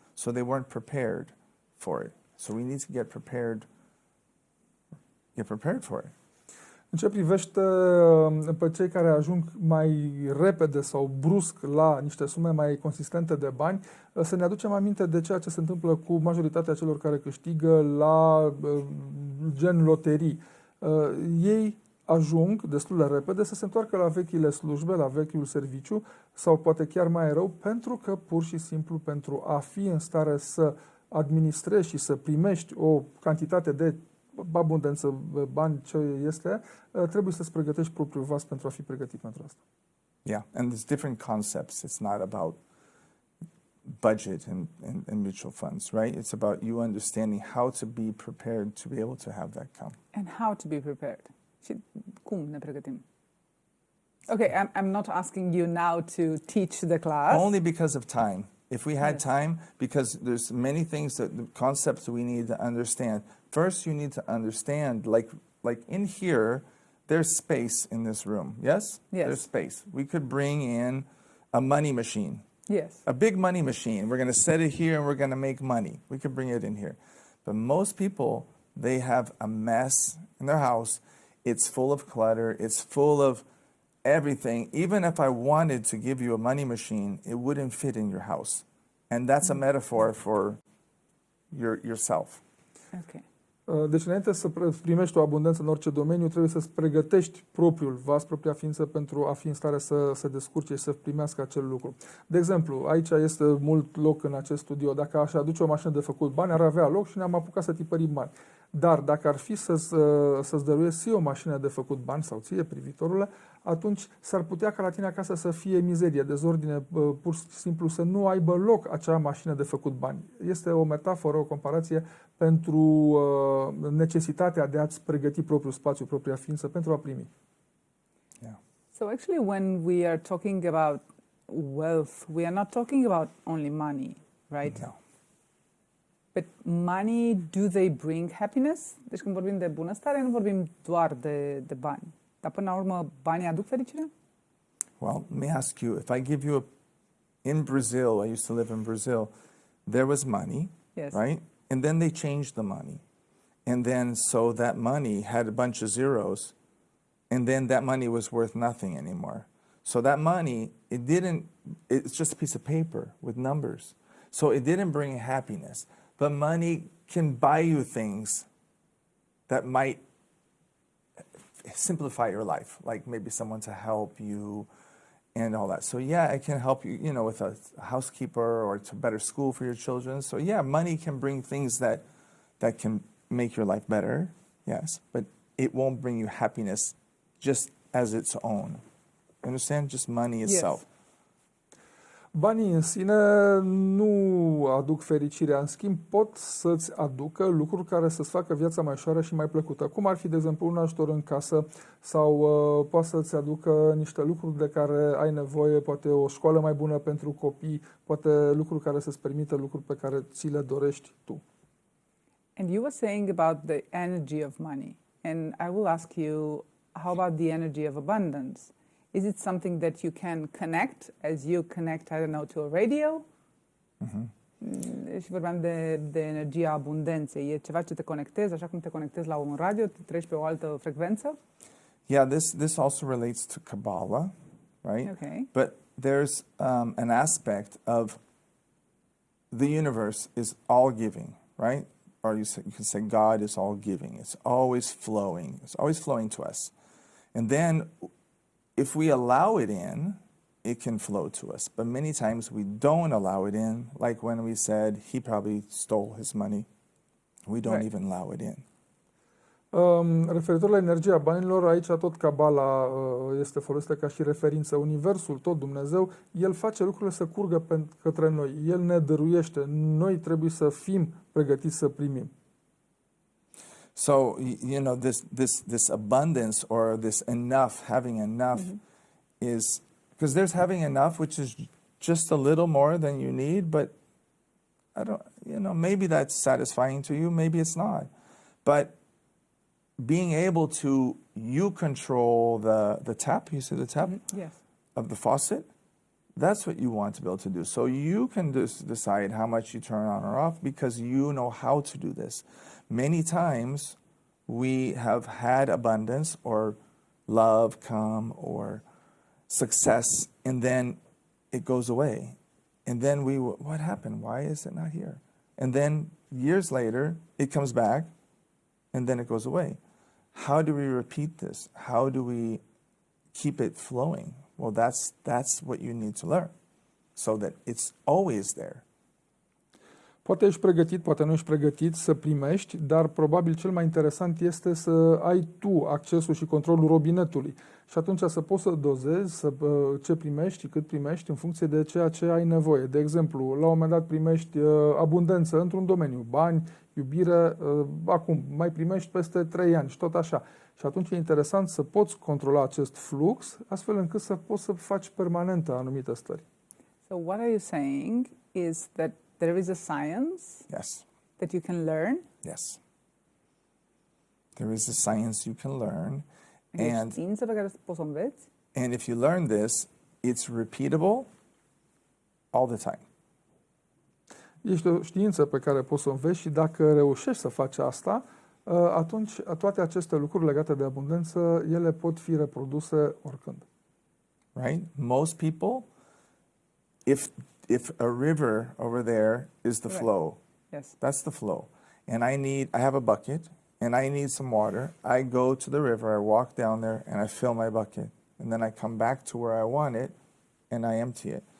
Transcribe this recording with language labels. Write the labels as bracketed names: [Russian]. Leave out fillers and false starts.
[English] So they weren't prepared for it. So we need to get prepared for it. [Romanian] În ce privește pe cei care ajung mai repede sau brusc la niște sume mai consistente de bani, să ne aducem aminte de ceea ce se întâmplă cu majoritatea celor care câștigă la gen loterii. Ei ajung destul de repede să se întoarcă la vechile slujbe, la vechiul serviciu sau poate chiar mai rău, pentru că pur și simplu pentru a fi în stare să administrezi și să primești o cantitate de abundență, bani, ce este, trebuie să-ți pregătești propriul vas pentru a fi pregătit pentru asta. [English] Yeah, and there's different concepts. It's not about budget and mutual funds, right? It's about you understanding how to be prepared to be able to have that come. And how to be prepared. [Romanian] Și cum ne pregătim? [English] Okay, I'm not asking you now to teach the class. Only because of time. If we had time, because there's many things the concepts we need to understand. First, you need to understand, like in here, there's space in this room. Yes? Yes. There's space. We could bring in a money machine. Yes. A big money machine. We're going to set it here and we're going to make money. We could bring it in here. But most people, they have a mess in their house. It's full of clutter. It's full of everything. Even if I wanted to give you a money machine, it wouldn't fit in your house. And that's a metaphor for yourself. Okay. [Romanian] Deci înainte să primești o abundență în orice domeniu, trebuie să-ți pregătești propriul vas, propria ființă pentru a fi în stare să se descurce și să primească acel lucru. De exemplu, aici este mult loc în acest studio. Dacă aș aduce o mașină de făcut bani, ar avea loc și ne-am apucat să tipărim bani. Dar dacă ar fi să-ți dăruiesc ție o mașină de făcut bani sau ție, privitorule, atunci s-ar putea ca la tine acasă să fie mizerie, dezordine, pur și simplu să nu aibă loc acea mașină de făcut bani. Este o metaforă, o comparație pentru necesitatea de a-ți pregăti propriul spațiu, propria ființă pentru a primi. [English] Yeah. So actually when we are talking about wealth, we are not talking about only money, right? No. But money, do they bring happiness? [Romanian] Deci când vorbim de bunăstare, nu vorbim doar de bani. Dar până la urmă, banii aduc fericire? [English] Well, let me ask you, if I give you in Brazil, I used to live in Brazil, there was money, Yes. right? And then they changed the money. And then so that money had a bunch of zeros, and then that money was worth nothing anymore. So that money, it's just a piece of paper with numbers. So it didn't bring happiness. But money can buy you things that might simplify your life, like maybe someone to help you and all that. So yeah, it can help you, with a housekeeper or to better school for your children. So yeah, money can bring things that can make your life better, yes, but it won't bring you happiness just as its own. Understand? Just money itself. Yes. [Romanian] Banii în sine nu aduc fericirea, în schimb pot să-ți aducă lucruri care să-ți facă viața mai ușoară și mai plăcută. Cum ar fi, de exemplu, un ajutor în casă sau poate să-ți aducă niște lucruri de care ai nevoie, poate o școală mai bună pentru copii, poate lucruri care să-ți permită lucruri pe care ți le dorești tu. [English] And you were saying about the energy of money. And I will ask you, how about the energy of abundance? Is it something that you can connect as you connect, I don't know, to a radio? [Romanian] Și vorbeam de energia abundenței. E ceva ce te conectezi, așa cum te conectezi la un radio, te treci pe o altă frecvență? [English] Yeah, this also relates to Kabbalah, right? Okay. But there's an aspect of the universe is all giving, right? Or you can say God is all giving. It's always flowing. It's always flowing to us. And then if we allow it in, it can flow to us. But many times we don't allow it in, like when we said he probably stole his money. We don't Right. even allow it in. [Romanian] Referitor la energia banilor, aici tot Kabbalah este folosită ca și referință. Universul, tot Dumnezeu, El face lucrurile să curgă către noi. El ne dăruiește. Noi trebuie să fim pregătiți să primim. [English] So, you know, this abundance or this enough, having enough is, because there's having enough, which is just a little more than you need, but I don't, you know, maybe that's satisfying to you, maybe it's not. But being able to, you control the tap, you see the tap Yes. of the faucet, that's what you want to be able to do. So you can decide how much you turn on or off because you know how to do this. Many times we have had abundance or love come or success, and then it goes away. And then what happened? Why is it not here? And then years later, it comes back, and then it goes away. How do we repeat this? How do we keep it flowing? Well, that's what you need to learn, so that it's always there. [Romanian] Poate ești pregătit, poate nu ești pregătit să primești, dar probabil cel mai interesant este să ai tu accesul și controlul robinetului. Și atunci să poți să dozezi ce primești, cât primești în funcție de ceea ce ai nevoie. De exemplu, la un moment dat primești abundență într-un domeniu, bani, iubire, acum mai primești peste 3 ani și tot așa. Și atunci e interesant să poți controla acest flux, astfel încât să poți să faci permanentă anumite stări. [English] So what are you saying is that there is a science Yes. that you can learn. Yes. There is a science you can learn. [Romanian] E [English] And [Romanian] știință pe care poți să o înveți. [English] And if you learn this, it's repeatable all the time. [Romanian] Este o știință pe care poți să o înveți și dacă reușești să faci asta, atunci toate aceste lucruri legate de abundență, ele pot fi reproduse oricând. [English] Right? Most people, if a river over there is the Right. flow, Yes. that's the flow. And I have a bucket and I need some water. I go to the river, I walk down there and I fill my bucket. And then I come back to where I want it and I empty it.